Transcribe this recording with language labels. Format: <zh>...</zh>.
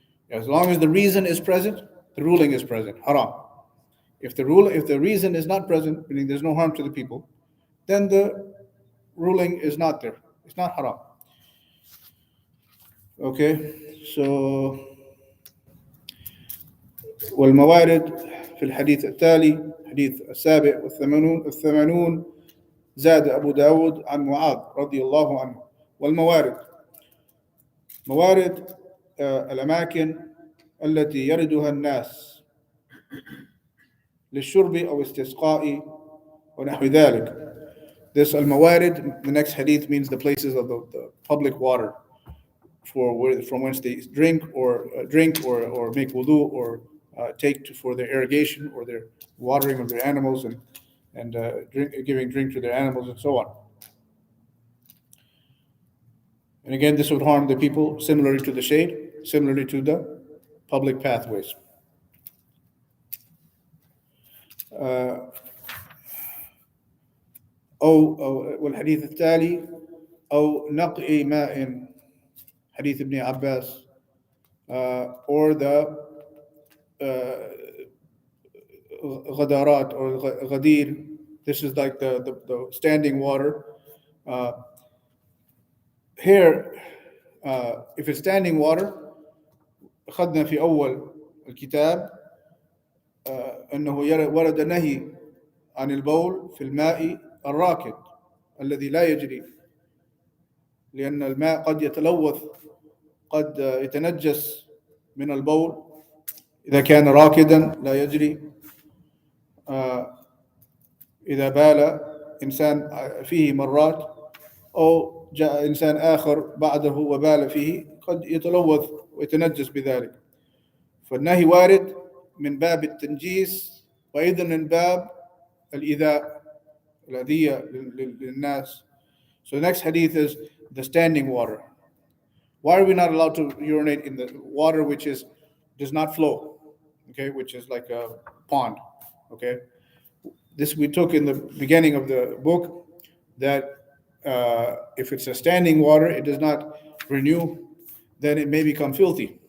<en>As long as the reason is present, the ruling is present. Haram. If the reason is not present, meaning there's no harm to the people, then the ruling is not there. It's not haram. Okay, so</en> <ar>والموارد في الحديث التالي حديث 87 زاد أبو داود عن معاذ رضي الله عنه. والموارد، موارد الأماكن التي يردها الناس للشرب أو استسقاء ونحو ذلك.</ar> <en>This al-mawarid, the next hadith, means the places of the public water from whence they drink or make wudu, or take for their irrigation or their watering of their animals and and giving drink to their animals and so on. And again, this would harm the people similarly to the shade, similarly to the public pathways.</en> <ar>والحديث التالي أو نقع ماء حديث ابن عباس,</ar> <en>or the</en> <ar>غدارات or غدير.</ar> <en>This is like the standing water. Here, if it's standing water,</en> <ar>أخذنا في أول الكتاب أنه ورد نهي عن البول في الماء الراكد الذي لا يجري, لأن الماء قد يتلوث, قد يتنجس من البول إذا كان راكدا لا يجري. إذا بال إنسان فيه مرات أو جاء إنسان آخر بعده وبال فيه قد يتلوث ويتنجس بذلك. فالنهي وارد من باب التنجيس وأيضا من باب الإيذاء, الأذية للناس.</ar> <en>So the next hadith is the standing water. Why are we not allowed to urinate in the water which does not flow? Okay, which is like a pond. Okay, this we took in the beginning of the book, that if it's a standing water, it does not renew, then it may become filthy.</en>